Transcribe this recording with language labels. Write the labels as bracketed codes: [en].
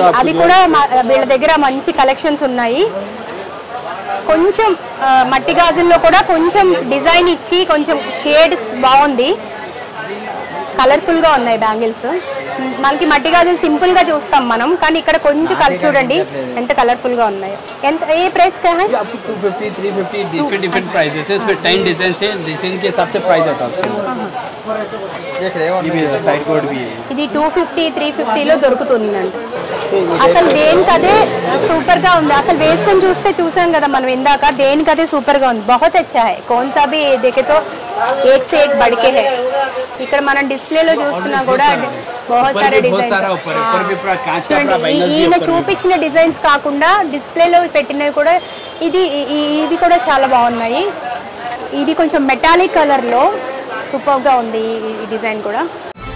[te] అవి కూడా వీళ్ళ దగ్గర మంచి కలెక్షన్స్ ఉన్నాయి. కొంచెం మట్టి గాజుల్లో కూడా కొంచెం డిజైన్ ఇచ్చి కొంచెం షేడ్స్ బాగుంది, కలర్ఫుల్గా ఉన్నాయి బ్యాంగిల్స్. మనకి మట్టి గాజులు సింపుల్గా చూస్తాం మనం, కానీ ఇక్కడ కొంచెం చూడండి ఎంత కలర్ఫుల్గా ఉన్నాయో. ఎంత ఏ ప్రైస్ [hi] का है? 250 350 डिफरेंट प्राइसेस है. इसमें 10 डिजाइन से डिजाइन के हिसाब से प्राइस आता है. ये भी साइड कोड भी है. [te] ఇది 250 350లో దొరుకుతుందంట. అసలు దేనికదే సూపర్గా ఉంది. అసలు వేసుకొని చూసాం కదా మనం ఇందాక, దేనికదే సూపర్గా ఉంది. [hi] बहुत अच्छा है, कौन सा भी देखे तो एक से एक बढ़ के है. [te] ఇక్కడ మనం డిస్ప్లేలో చూస్తున్నా కూడా [hi] बहुत सारे [te] డిజైన్స్. ఈయన చూపించిన డిజైన్స్ కాకుండా డిస్ప్లేలో పెట్టినవి కూడా ఇది కూడా చాలా బాగున్నాయి. ఇది కొంచెం మెటాలిక్ కలర్లో సూపర్గా ఉంది ఈ డిజైన్ కూడా.